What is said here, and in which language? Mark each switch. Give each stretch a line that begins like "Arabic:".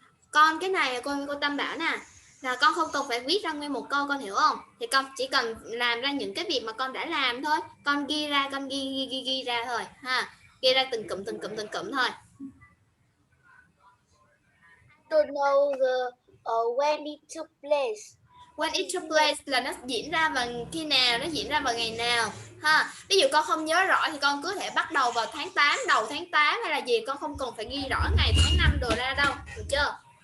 Vietnamese: Con cái này cô Tâm bảo nè, là con không cần phải viết ra nguyên một câu, con hiểu không? Thì con chỉ cần làm ra những cái việc mà con đã làm thôi, con ghi ra, con ghi ra thôi ha, ghi ra từng cụm thôi.
English: To know the when it took place. When it took place
Vietnamese: là nó diễn ra vào khi nào, nó diễn ra vào ngày nào ha. Ví dụ con không nhớ rõ thì con cứ thể bắt đầu vào tháng 8, đầu tháng 8 hay là gì, con không cần phải ghi rõ ngày tháng năm đồ ra đâu, được chưa?